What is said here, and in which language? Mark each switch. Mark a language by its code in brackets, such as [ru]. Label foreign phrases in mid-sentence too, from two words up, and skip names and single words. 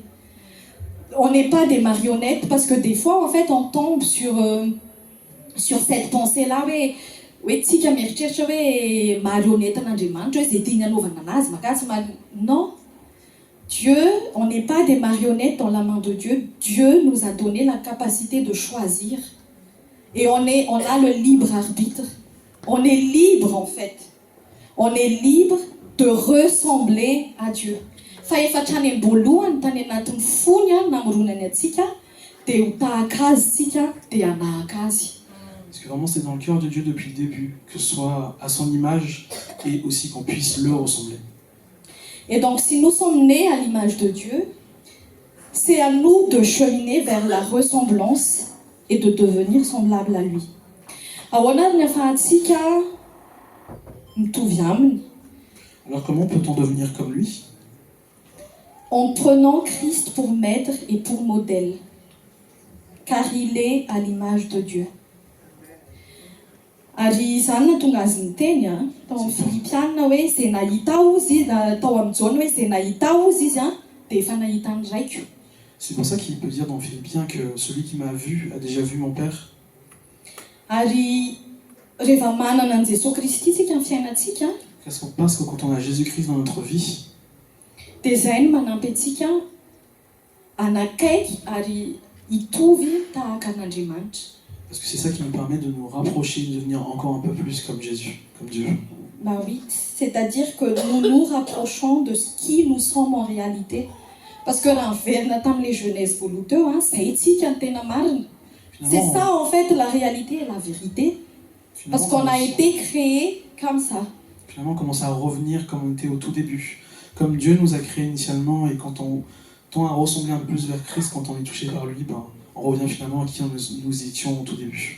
[fr] On n'est pas des marionnettes, parce que des fois, en fait, on tombe sur cette pensée-là, non. Dieu, on n'est pas des marionnettes dans la main de Dieu. Dieu nous a donné la capacité de choisir. Et on a le libre arbitre. On est libre, en fait. On est libre de ressembler à Dieu. [mg] Fa efa trany amboloany tany anatin'ny fony namoronany atsika dia ho tahaka azy sika dia hanahaka azy. [fr] Parce que vraiment c'est dans le cœur de Dieu depuis le début, que ce soit à son image et aussi qu'on puisse le ressembler. Et donc si nous sommes nés à l'image de Dieu, c'est à nous de cheminer vers la ressemblance et de devenir semblable à lui. [mg] Ahoana ny ahafahantsika mitovy aminy? [fr] Alors comment peut-on devenir comme lui? En prenant Christ pour maître et pour modèle, car il est à l'image de Dieu. [mg] Ary zany natonga azy niteny tao amin'ny Filipiana hoe izay nahita ozy tao amin'ny Jaune hoe izay nahita ozy izy dia efa nahita ny raiko. [fr] C'est pour ça qu'il peut dire dans Philippiens que celui qui m'a vu a déjà vu mon Père. [mg] Ary rehefa manana an Jesosy Kristy tsika amin'ny fiainantsika [fr] Qu'est-ce qu'on pense que quand on a Jésus-Christ dans notre vie, [mg] dia izay no manampy antsika anakaiky ary hitovy tahaka an'Andriamanitra. [fr] parce que c'est ça qui nous permet de nous rapprocher, de devenir encore un peu plus comme Jésus, comme Dieu. Bah oui, c'est-à-dire que nous nous rapprochons de ce qui nous sommes en réalité. [mg] Parce que raha miverina tamin'ilay jeunesse voaloha teo, zay tsika ny tena marina. [fr] C'est ça en fait la réalité et la vérité. Parce qu'on a été créé comme ça. Finalement, on commence à revenir comme on était au tout début. Comme Dieu nous a créés initialement, et quand on tend à ressembler un peu plus vers Christ, quand on est touché par lui, ben, on revient finalement à qui nous étions au tout début.